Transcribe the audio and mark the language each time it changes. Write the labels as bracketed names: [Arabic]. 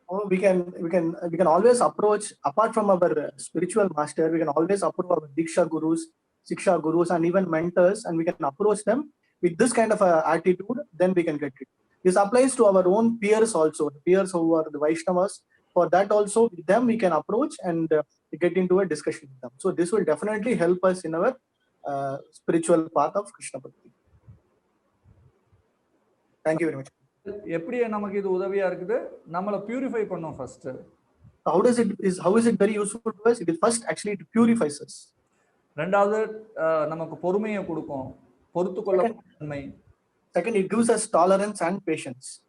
[English] We can always approach, apart from our spiritual master, we can always approach our Diksha gurus, Siksha gurus, and even mentors, and we can approach them with this kind of a attitude, then we can get it. This applies to our own peers also, the peers who are the Vaishnavas. For that also, with them we can approach and get into a discussion with them. So this will definitely help us in our spiritual path of Krishna Bhakti. Thank you very much. [Tamil] எப்படி நமக்கு இது உதவியா இருக்குது, நம்மளை purify பண்ணும் first. [English] How is it very useful to us? It is first actually to purifies us. [Tamil] ரெண்டாவது நமக்கு பொறுமையை கொடுக்கும், பொறுத்துக்கொள்ள தன்மை. [English] Second, it gives us tolerance and patience.